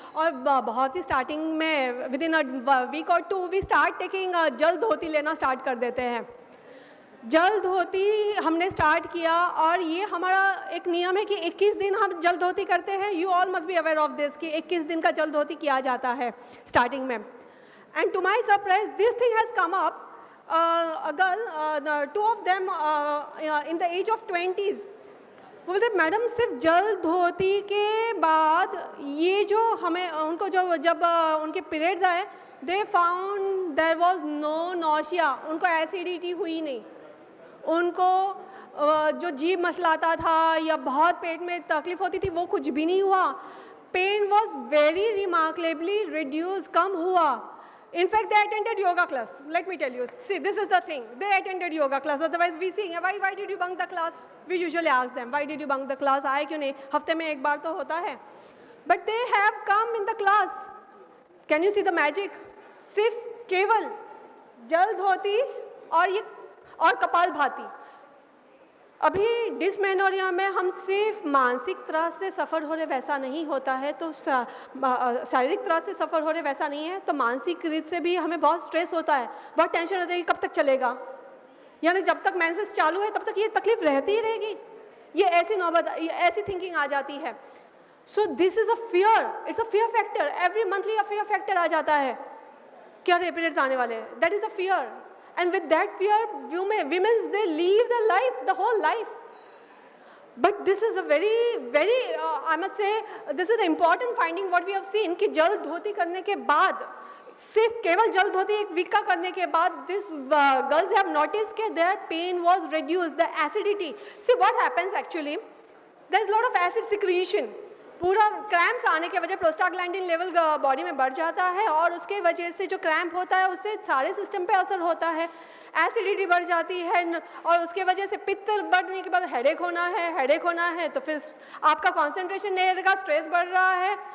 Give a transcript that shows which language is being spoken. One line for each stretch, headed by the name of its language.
Hindi: और बहुत ही स्टार्टिंग में
English: within a week
Hindi: और 2
English: we start taking
Hindi: जल धोती लेना स्टार्ट कर देते हैं। जल धोती हमने स्टार्ट किया, और ये हमारा एक नियम है कि 21 दिन हम जल धोती करते हैं।
English: you all must be aware of this
Hindi: कि 21 दिन का जल धोती किया जाता है स्टार्टिंग में।
English: And to my surprise, this thing has come up. A girl, 2 of them in the age of 20s,
Hindi: बोलते मैडम सिर्फ जल धोती के बाद ये जो हमें उनको जब उनके पीरियड्स आए,
English: they found there was no nausea,
Hindi: उनको एसिडिटी हुई नहीं, उनको जो जीभ मचलाता था या बहुत पेट में तकलीफ होती थी वो कुछ भी नहीं हुआ।
English: pain was very remarkably reduced,
Hindi: कम हुआ।
English: In fact, they attended yoga class. Let me tell you. See, this is the thing. They attended yoga class. Otherwise, we see, why did you bunk the class? We usually ask them, why did you bunk the class?
Hindi: आए क्यों नहीं? हफ्ते में एक बार तो होता है।
English: But they have come in the class. Can you see the magic?
Hindi: सिर्फ केवल जल धोती और कपाल भाती। अभी डिसमेनोरिया में हम सिर्फ मानसिक त्रास से सफ़र हो रहे वैसा नहीं होता है, तो शारीरिक त्रास से सफ़र हो रहे वैसा नहीं है, तो मानसिक रीत से भी हमें बहुत स्ट्रेस होता है, बहुत टेंशन होता है कि कब तक चलेगा, यानी जब तक मेंसेस चालू है तब तक ये तकलीफ रहती ही रहेगी। ये ऐसी नौबत, ऐसी थिंकिंग आ जाती है।
English: So this is a fear, it's a fear factor. Every monthly a fear factor
Hindi: आ जाता है कि अरे पीरियड्स आने वाले हैं।
English: That is a fear, and with that fear women they leave the life, the whole life. But this is a very I must say this is an important finding what we have seen कि
Hindi: जल धोती करने के बाद,
English: सिर्फ केवल जल धोती एक वीक का करने के बाद, this girls have noticed कि their pain was reduced, the acidity. See what happens actually, there is a lot of acid secretion.
Hindi: पूरा क्रैम्प्स आने के वजह प्रोस्टाग्लैंडिन लेवल बॉडी में बढ़ जाता है, और उसके वजह से जो क्रैम्प होता है उससे सारे सिस्टम पे असर होता है, एसिडिटी बढ़ जाती है, और उसके वजह से पित्त बढ़ने के बाद हेडेक होना है, तो फिर आपका कॉन्सेंट्रेशन नहीं रहेगा, स्ट्रेस बढ़ रहा है।